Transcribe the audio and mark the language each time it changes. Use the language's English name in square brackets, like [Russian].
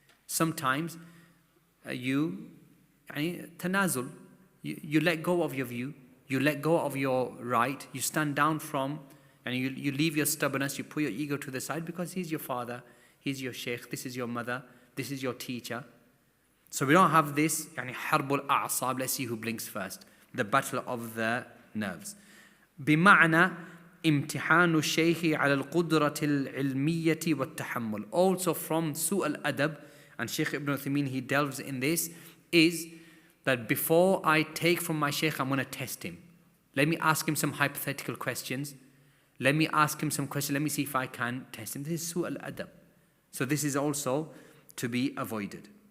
[English] Sometimes you tanazul, you let go of your view, you let go of your right, you stand down from, and you leave your stubbornness, you put your ego to the side because he's your father, he's your Shaykh, this is your mother, this is your teacher. So we don't have this harbul a'sab, let's see who blinks first, the battle of the nerves. [Arabic] بمعنى امتحان الشيخ على القدرة العلمية والتحمل. [English] Also from Su'al Adab, and Shaykh Ibn Uthaymeen, he delves in this, is that before I take from my Shaykh, I'm going to test him. Let me ask him some hypothetical questions. Let me ask him some questions. Let me see if I can test him. This is Su'al Adab. So this is also to be avoided.